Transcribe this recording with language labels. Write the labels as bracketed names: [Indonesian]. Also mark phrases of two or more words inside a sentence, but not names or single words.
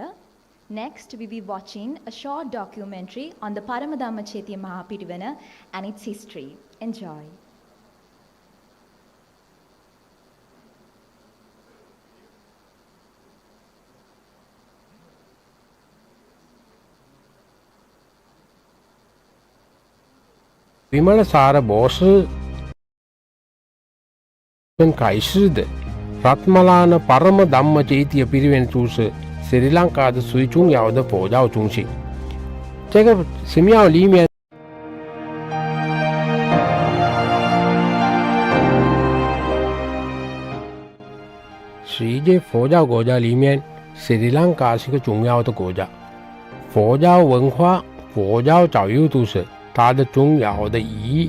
[English] Next, we will be watching a short documentary on the Parama Chetya Mahapirivana and its history. Enjoy. [Chinese] විමලසාර බෝස 开始的 රත්මලාන පරම ධම්ම චේතිය පිරිවෙන් 就是斯里兰卡的最重要的佛教中心。这个寺庙里面是一个佛教国家里面，斯里兰卡是个重要的国家，佛教文化、佛教教育都是它的重要的意义。